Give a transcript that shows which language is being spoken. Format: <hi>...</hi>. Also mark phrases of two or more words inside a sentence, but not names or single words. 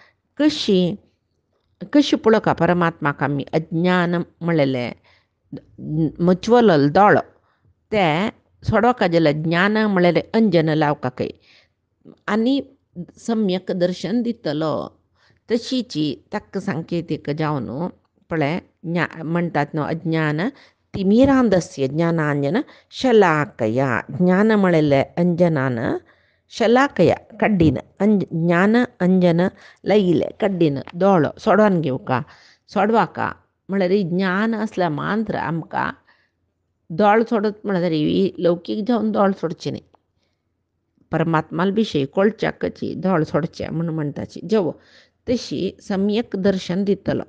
<kok>कशी पळोवका परमात्माक आमी अज्ञान म्हणलेलें मचवलो दोळो ते सोडोवका जाल्यार ज्ञान म्हणलेलें अंजन लावकाकय आनी सम्यक दर्शन दितलो. तशीची ताका सांकेतीक जावन पळय म्हणटात न्हू</kok> <sa>अज्ञान तिमिरांधस्य ज्ञानांजन शलाकया</sa> <kok>ज्ञान म्हणलेलें अंजनान शलाकया कड्डीन ज्ञान अंजन लयिले कड्डीन दोळो सोडोवन सोडवाका म्हळ्यार ज्ञान असल्या मात्र आमकां दोळ सोडत म्हळ्यार लौकीक जावन दोळ सोडचे न्ही परमात्मा विशयी कळच्याकची दोळ सोडचे म्हणून म्हणटाची जेव तशी सम्यक दर्शन दितलो.</kok>